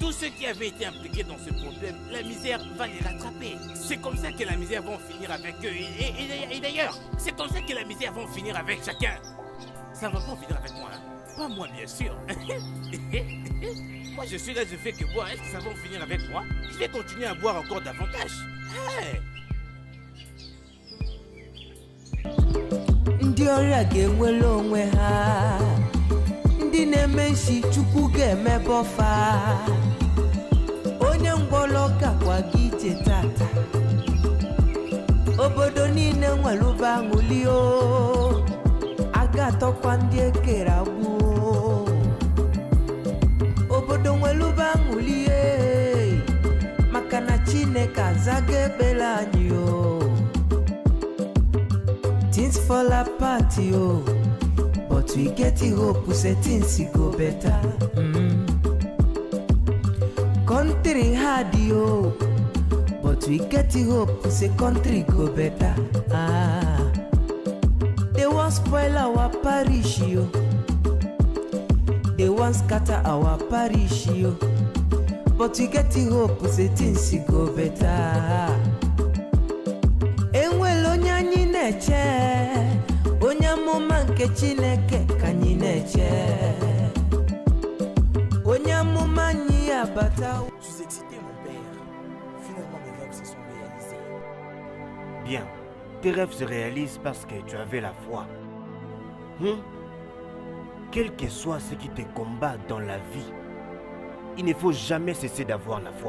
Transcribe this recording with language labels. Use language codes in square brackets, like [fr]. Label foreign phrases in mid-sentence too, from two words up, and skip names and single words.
[fr] tous ceux qui avaient été impliqués dans ce problème, la misère va les rattraper. C'est comme ça que la misère va finir avec eux. Et d'ailleurs, c'est comme ça que la misère va finir avec chacun. Ça va pas finir avec moi. Pas moi, bien sûr. Moi, je suis là, je fais que boire. Est-ce que ça va finir avec moi? Je vais continuer à boire encore davantage. Hey. [ig] Ndị ọrịa ga-enwere onwe ha, ndị na-eme nshi Chukwu ga-emebe ọfa, onye ngwọrọ gakwa gị ije tata, obodo niile nwere ụba aṅụli o, a ga-atọkwa ndị ekere agbụ, obodo nwere ụba aṅụli maka na Chineke azaga ekpere anyị o. [pcm] Things fall apart, yo, but we get the hope, say things go better. Country hard, yo, but we get the hope, say country go better. They want spoil our parish, yo. They want scatter our parish, yo. But we get the hope, say things go better. [ig] Onye amụma nke Chineke ka anyị na-eche, onye amụma anyị abata. [fr] Je suis excité, mon père. Finalement, mes rêves se sont réalisés. Bien, tes rêves se réalisent parce que tu avais la foi. Quel que soit ce qui te combat dans la vie, il ne faut jamais cesser d'avoir la foi.